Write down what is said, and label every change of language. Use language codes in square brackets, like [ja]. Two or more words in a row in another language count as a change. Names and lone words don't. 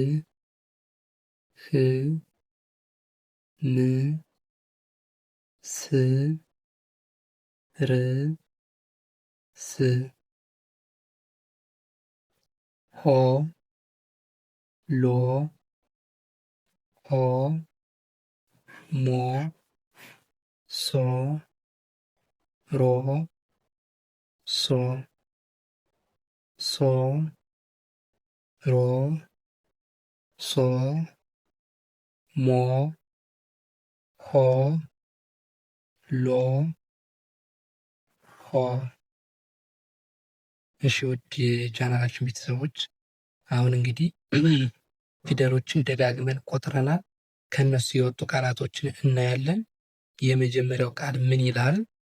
[am] ህ ም ስ ር ስ ሆ ሎ ሆ ሞ ሶ ሮ ሶ ሶ ሮ ሶ ሞ ሆ ሎ ሆ። እሺ ውድ የቻናላችን ቤተሰቦች አሁን እንግዲህ ፊደሎችን ደጋግመን ቆጥረናል። ከነሱ የወጡ ቃላቶችን እናያለን። የመጀመሪያው ቃል ምን ይላል?